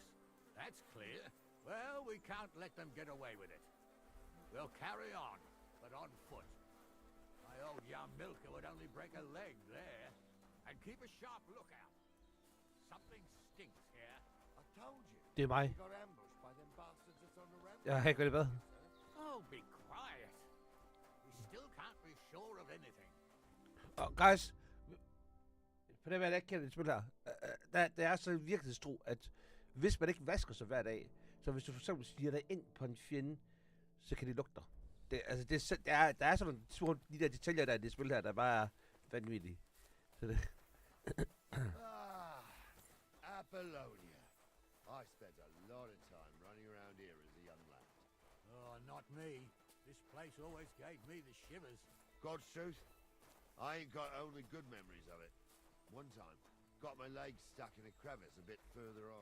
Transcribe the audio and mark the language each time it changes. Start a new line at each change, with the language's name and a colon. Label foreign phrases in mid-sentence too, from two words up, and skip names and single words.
English: That's clear. Well, we can't let them get away with it. We'll carry on, but on foot. My old Yarmilka would only break a leg there. And keep a sharp lookout. Something stinks here. I told you.
Danish: Det er mig.
English: We got ambushed by them bastards that's on the ramp.
Danish: Jeg har ikke det hvad.
English: Oh, be quiet. We still can't be sure of anything.
Danish: Og guys, for dem, jeg ikke kender det spil her, der er så virkelighedstro, at hvis man ikke vasker sig hver dag, så hvis du for eksempel stiger dig ind på en fjende, så kan de lugte dig. Der er sådan nogle små, de der detaljer, der er i det spil her, der bare er vanvittige. Så det... Apollonia.
English: I spent a lot of time running around here as a young lad. Oh, not me. This place always gave me the shivers. God's truth, I ain't got only good memories of it. One time, got my legs stuck in a crevice a bit further on.